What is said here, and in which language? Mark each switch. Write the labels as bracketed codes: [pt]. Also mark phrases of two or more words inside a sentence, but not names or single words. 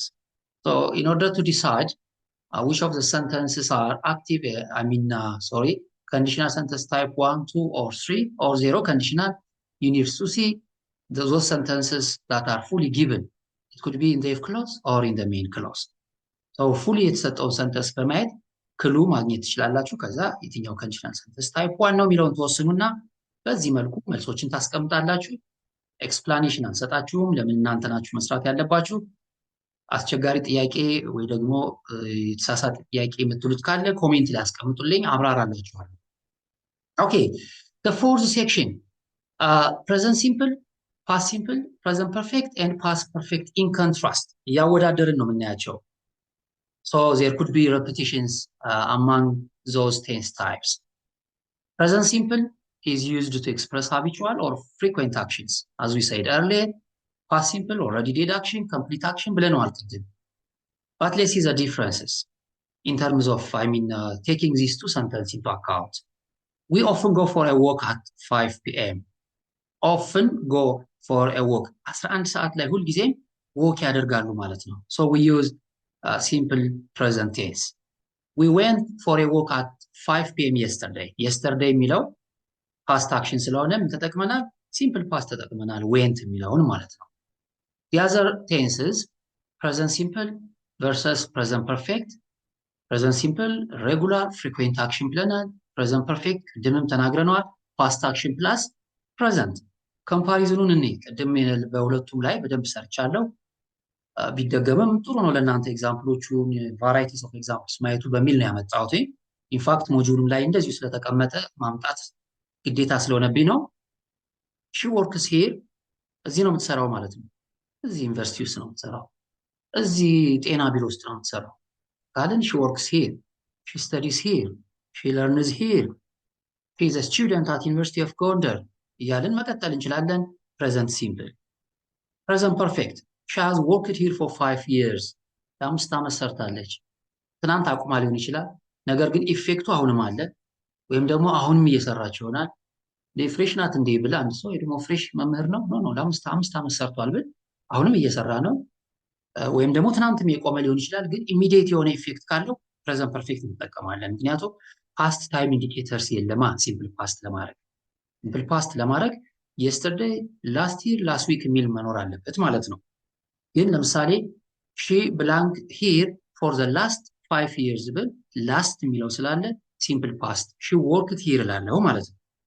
[en] So in order to decide which of the sentences are active, conditional sentence type 1, 2, or 3, or 0 conditional, you need to see those sentences that are fully given. It could be in the if clause or in the main clause. So fully [am] የተሰጠውን ሰንተንስ በማየት ክሉ ማግኘት ትችላላችሁ። ከዛ የትኛው [en] conditional sentence type [am] 1 ነው የሚለውን ተወስኑና በዚህ መልኩ መልሶችን ታስቀምጣላችሁ። ኤክስፕላኔሽን አንሰጣችሁም። ለምን እናንተ ናችሁ መስራት ያለባችሁ። አስቸጋሪ ጥያቄ ወይ ደግሞ የተሳሳተ ጥያቄ የምትሉት ካለ ኮሜንት ላይ አስቀምጡልኝ፣ አብራራላችኋለሁ። ኦኬ [en] the fourth section, present simple, past simple, present perfect and past perfect in contrast [am] እያወዳደርን ነው የምናያቸው። [en] so there could be repetitions among those tense types. Present simple is used to express habitual or frequent actions, as we said earlier. Past simple already did action, complete action [am] ብለናል ቅድም። [en] but let's see the differences in terms of taking these two sentences into account. We often go for a walk at 5 p.m. often go for a walk 11 [am] ሰዓት ላይ ሁል ጊዜ walk ያደርጋሉ ማለት ነው። [en] so we use simple present tense. We went for a walk at 5 p.m. yesterday. [am] yesterday የሚለው [en] past action [am] ስለሆነ ምን ተጠቅመናል? [en] simple past [am] ተጠቅመናል went የሚለውን ማለት ነው። [en] the other tenses, present simple versus present perfect. present simple regular frequent action ብለናል። present perfect [am] ቅድምም ተናግረናል። [en] past action plus present [am] ኮምፓሪዝኑን እኔ ቅድም በሁለቱም ላይ በደንብ ሰርቻለሁ። ቢደገምም ጥሩ ነው ለእናንተ ኤግዛምፕሎቹን [en] varieties of examples [am] ማየቱ በሚል ነው ያመጣሁት። ኢንፋክት ሞጁሉም ላይ እንደዚሁ ስለተቀመጠ ማምጣት ግዴታ ስለሆነብኝ ነው። [en] she works here [am] እዚህ ነው የምትሰራው ማለት ነው። እዚህ ዩኒቨርሲቲ ውስጥ ነው የምትሰራው። እዚህ ጤና ቢሮ ውስጥ ነው የምትሰራው ካልን [en] she works here she studies here, she learns here, she is a student at University of Gondar [am] እያልን መቀጠል እንችላለን። [en] present simple present perfect she has worked here for 5 years [am] ለ5 ዓመት ሰርታለች። ትናንት አቁማ ሊሆን ይችላል፣ ነገር ግን ኢፌክቱ አሁንም አለ፣ ወይም ደግሞ አሁንም እየሰራች ይሆናል። ፍሬሽ ናት እንዴ ብል አንድ ሰው ወይ ደግሞ ፍሬሽ መምህር ነው ኖ ለ5 ዓመት ሰርቷል ብል አሁንም እየሰራ ነው። ወይም ደግሞ ትናንትም የቆመ ሊሆን ይችላል፣ ግን ኢሚዲየት የሆነ ኢፌክት ካለው [en] present perfect [am] እንጠቀማለን። ምክንያቱም [en] past time indicators [am] የለማ [en] simple past [am] ለማድረግ። [en] simple past [am] ለማድረግ የስተርዴይ፣ [en] last year፣ last week [am] የሚል መኖር አለበት ማለት ነው። ግን ለምሳሌ [en] she blank here for the last 5 years [am] ብል ላስት የሚለው ስላለ [en] simple past she worked here [am] እላለሁ ማለት ነው።